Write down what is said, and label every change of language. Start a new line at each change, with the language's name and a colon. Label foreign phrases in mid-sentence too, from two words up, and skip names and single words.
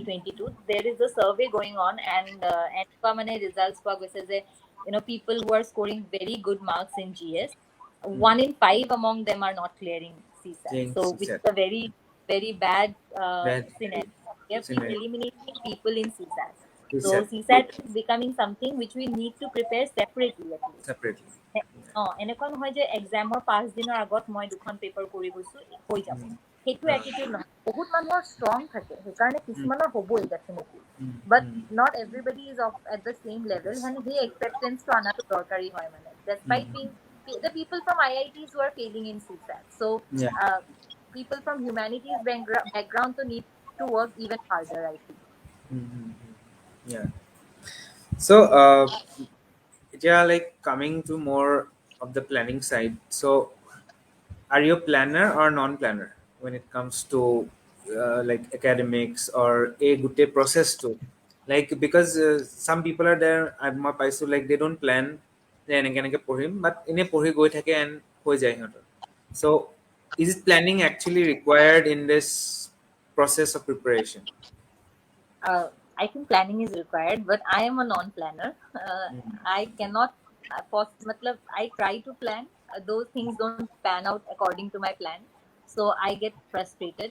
English: 2022, there is a survey going on, and results says people who are scoring very good marks in GS, mm. 1 in 5 among them are not clearing CSAT. Jane So which said is a very very bad that scenario. We have been scenario. eliminating people in CSAT. He So said CSAT is becoming something which we need to prepare separately at least. separately.
Assamese: এনেকুৱা নহয় যে এক্সামৰ 5 দিনৰ আগত মই দুখন পেপাৰ কৰি গৈছো হৈ যাব, Mm, সেইটো এটিটিউড নহয়। বহুত মানুহৰ ষ্ট্ৰং থাকে, সেইকাৰণে mm, কিছুমানৰ হ'বই ডেফিনেটলি, mm,
English: বাট mm. not everybody is of at the same level, Yes.
Assamese: মানে সেই এক্সেপ্টেঞ্চটো অনাটো দৰকাৰী হয় মানে Mm.
English: despite being the people from IITs who are failing in CSAT. So Yeah. people from humanities background to need to work even harder, I think. Mm-hmm. Yeah. So, yeah, like coming to more of the planning side. So, are you a planner or non-planner when it comes to like academics or a good day process too? Like because some people are there, I'm my paisu like they don't plan. Then again,
Assamese: পঢ়িম,
English: but in a
Assamese: পঢ়ি গৈ থাকে and হৈ যায় সিহঁতৰ.
English: So, is planning actually required in this process of preparation? I think planning is required, but I am a non-planner. I cannot. Matlab, I try to plan. Those things don't pan out according to my plan, so I get frustrated.